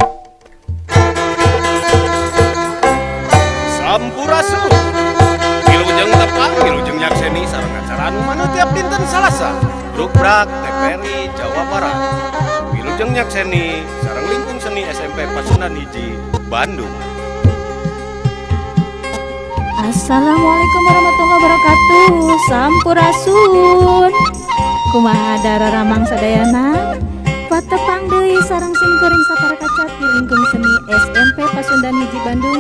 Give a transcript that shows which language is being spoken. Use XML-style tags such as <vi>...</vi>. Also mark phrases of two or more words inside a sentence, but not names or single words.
<su>Sampurasun. Wilujeng tepang, wilujeng nyakseni sareng acara anu maneh tiap dinten Salasa. Brukbrak TPRI Jawa Barat. Wilujeng nyakseni sareng lingkung seni SMP Pasundan Hiji Bandung.</su> <ar>السلام عليكم ورحمة الله وبركاته.</ar> <su>Sampurasun. Kumaha dararamang sadayana? Patepang deui sareng simkuring saparakacat di lingkung seni SMP Pasundan Hiji Bandung.</su>